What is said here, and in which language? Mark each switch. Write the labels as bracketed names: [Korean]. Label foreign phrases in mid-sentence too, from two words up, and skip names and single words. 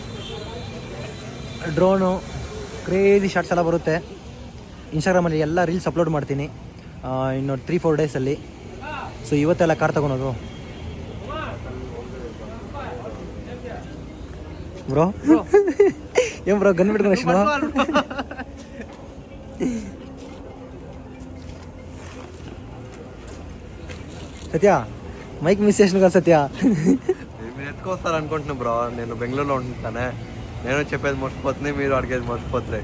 [Kannada] ಡ್ರೋನು [English] crazy shorts [Kannada] ಎಲ್ಲ ಬರುತ್ತೆ. ಇನ್ಸ್ಟಾಗ್ರಾಮಲ್ಲಿ ಎಲ್ಲ [English] reels upload [Kannada] ಮಾಡ್ತೀನಿ ಇನ್ನು 3-4 ಡೇಸಲ್ಲಿ. ಸೊ ಇವತ್ತೆಲ್ಲ ಕಾರ್ ತಗೊಳೋದು ಬ್ರೋ. ಏನು ಬ್ರೋ ಗನ್ ಬಿಟ್ಕೊಂಡು ಅಷ್ಟು [Telugu] సత్య మైక్ మిస్ చేసిన కదా సత్య. మీరు ఎత్తుకొస్తారు అనుకుంటున్నా బ్రో. నేను బెంగళూరులో ఉంటానే. నేను చెప్పేది మర్చిపోతుంది, మీరు అడిగేది మర్చిపోతుంది.